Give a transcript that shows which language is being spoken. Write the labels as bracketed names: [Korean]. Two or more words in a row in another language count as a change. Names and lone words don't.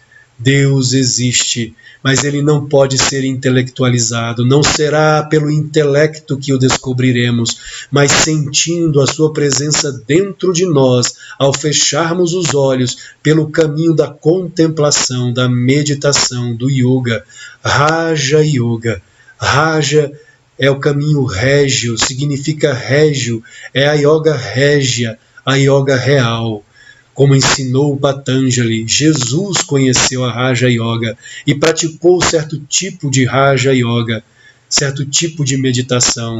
[Portuguese] Deus existe, mas ele não pode ser intelectualizado. Não será pelo intelecto que o descobriremos, mas sentindo a sua presença dentro de nós, ao fecharmos os olhos, pelo caminho da contemplação, da meditação, do yoga. Raja Yoga. Raja é o caminho régio, significa régio, é a yoga régia, a yoga real. Como ensinou Patanjali, Jesus conheceu a Raja Yoga e praticou certo tipo de Raja Yoga, certo tipo de meditação.